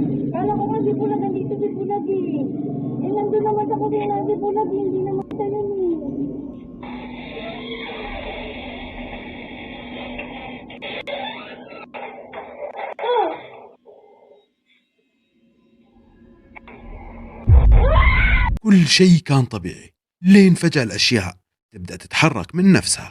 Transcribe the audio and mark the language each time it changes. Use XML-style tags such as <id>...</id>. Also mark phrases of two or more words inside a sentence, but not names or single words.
<tl>Kala ko nga si Bulag, nandito si Bulag eh. Eh, nandun naman sa kusina si Bulag, hindi naman siya yun eh.</tl> <ar>كل شيء كان طبيعي لين فجأة الأشياء تبدأ تتحرك من نفسها.</ar>